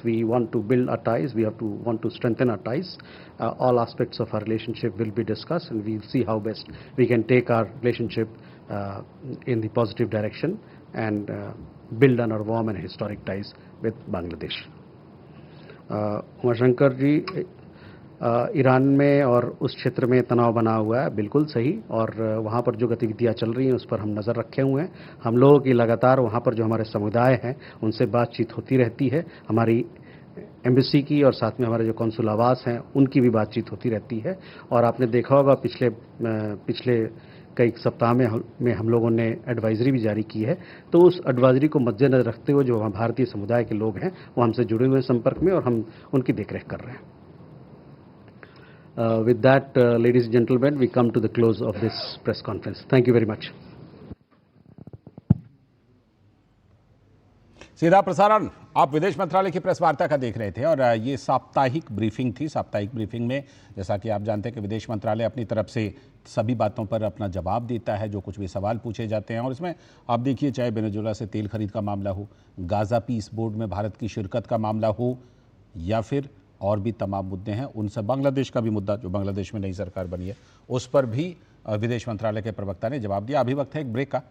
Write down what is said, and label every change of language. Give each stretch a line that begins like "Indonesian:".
English: We want to build our ties. We want to strengthen our ties. All aspects of our relationship will be discussed, and we'll see how best we can take our relationship in the positive direction and build on our warm and historic ties with Bangladesh.
Hindi: Umashankar ji, Iran में और उस क्षेत्र में तनाव बना हुआ है, बिल्कुल सही, और वहाँ पर जो गतिविधियाँ चल रही हैं उस पर हम नज़र रखे हुए हैं। हम लोगों की लगातार वहाँ पर जो हमारे समुदाय हैं उनसे बातचीत होती रहती है। हमारी एम्बेसी की और साथ में हमारे जो कौंसुल आवास हैं उनकी भी बातचीत होती रहती है। और आपने देखा होगा पिछले कई सप्ताह में हम लोगों ने एडवाइजरी भी जारी की है। तो उस एडवाइजरी को मद्देनजर रखते हुए जो भारतीय समुदाय के लोग हैं वो हमसे जुड़े हुए हैं संपर्क में, और हम उनकी देखरेख कर रहे हैं।
English: With that, ladies and gentlemen, we come to the close of this press conference. Thank you very much.
Hindi: सीधा प्रसारण आप विदेश मंत्रालय की प्रेस वार्ता का देख रहे थे, और ये साप्ताहिक ब्रीफिंग थी। साप्ताहिक ब्रीफिंग में जैसा कि आप जानते हैं कि विदेश मंत्रालय अपनी तरफ से सभी बातों पर अपना जवाब देता है, जो कुछ भी सवाल पूछे जाते हैं। और इसमें आप देखिए, चाहे वेनेजुएला से तेल खरीद का मामला हो, गाजा पीस बोर्ड में भारत की शिरकत का मामला हो, या फिर और भी तमाम मुद्दे हैं, उन सब, बांग्लादेश का भी मुद्दा, जो बांग्लादेश में नई सरकार बनी है, उस पर भी विदेश मंत्रालय के प्रवक्ता ने जवाब दिया। अभी वक्त है एक ब्रेक का।